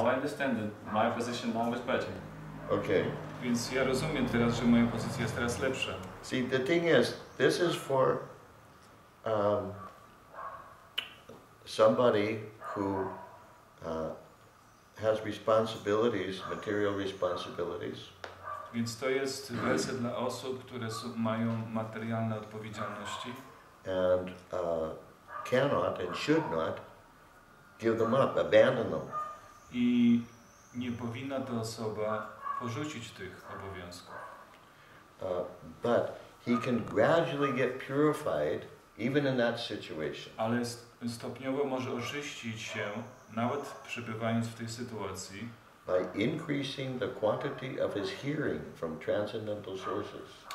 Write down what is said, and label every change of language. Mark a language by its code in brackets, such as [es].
[en] Now I understand that my position now is better. Okay. [pl] Więc ja rozumiem teraz, że moja pozycja jest teraz lepsza. [en] See, the thing is, this is for somebody who has responsibilities, material responsibilities. [pl] Więc to jest werset dla osób, które mają materialne odpowiedzialności [en] And cannot and should not give them up, abandon them. [pl] i nie powinna ta osoba porzucić tych obowiązków. [en] But he can gradually get purified even in that situation. [pl] Ale stopniowo może oczyścić się, nawet przebywając w tej sytuacji, [en] By increasing the quantity of his hearing from transcendental sources.